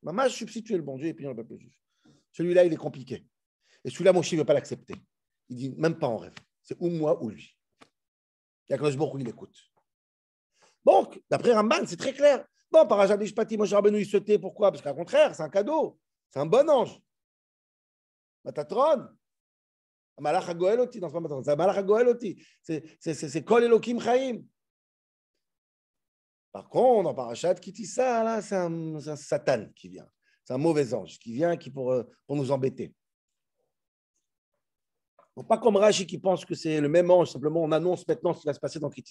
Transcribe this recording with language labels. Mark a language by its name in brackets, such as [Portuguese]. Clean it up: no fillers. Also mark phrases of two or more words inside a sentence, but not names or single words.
[French] Maman, substituer le bon Dieu et punir le peuple juif. Celui-là, il est compliqué. Et celui-là, Moshe ne veut pas l'accepter. Il dit, même pas en rêve. C'est ou moi ou lui. Il y a que où il écoute. Donc, d'après Ramban, c'est très clair. Bon, Parashat Mishpatim, Moshe Rabbeinu, il se tait. Pourquoi? Parce qu'au contraire, c'est un cadeau. C'est un bon ange. Matatron. [Hebrew] המלאך הגואל אותי. Non, [French] c'est pas Matatron. [Hebrew] C'est המלאך הגואל אותי. C'est קול אלוקים חיים. [French] Par contre, dans Parashat Kitissa, là, c'est un Satan qui vient. C'est un mauvais ange qui vient pour nous embêter. Donc, pas comme Rashi qui pense que c'est le même ange, simplement on annonce maintenant ce qui va se passer dans Kitissa.